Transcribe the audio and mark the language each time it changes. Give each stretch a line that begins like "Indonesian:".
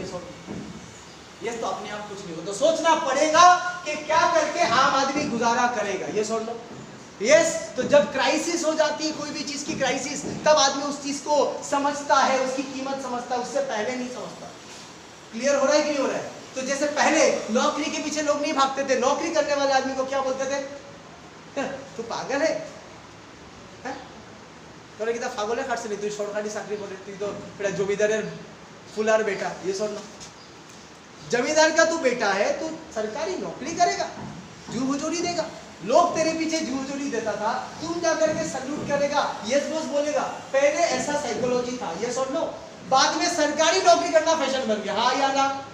Hindi: ये सोच, ये तो अपने आप कुछ नहीं हो, तो सोचना पड़ेगा कि क्या करके आम आदमी गुजारा करेगा। ये सोच लो। यस, तो जब क्राइसिस हो जाती है, कोई भी चीज की क्राइसिस, तब आदमी उस चीज को समझता है, उसकी कीमत समझता है, उससे पहले नहीं समझता। क्लियर हो रहा है कि नहीं हो रहा है? तो जैसे पहले नौकरी के पीछे लोग नहीं भागते थे, नौकरी करने वाले आदमी को क्या बोलते थे? तू पागल है,
Bangla: তোরা কিটা পাগলে খাটছিলি, তুই সরকারি চাকরি করে, তুই তো এটা জমিদারের ফুলার
Hindi: बेटा। ये सुन लो, जमींदार का तू बेटा है, तू सरकारी नौकरी करेगा, जू हुजूरी देगा, लोग तेरे पीछे जू हुजूरी देता था, तुम जाकर के सल्यूट करेगा, यस बॉस बोलेगा। पहले ऐसा साइकोलॉजी था। ये सुन लो, बाद में सरकारी नौकरी करना फैशन बन गया, हाँ या ना?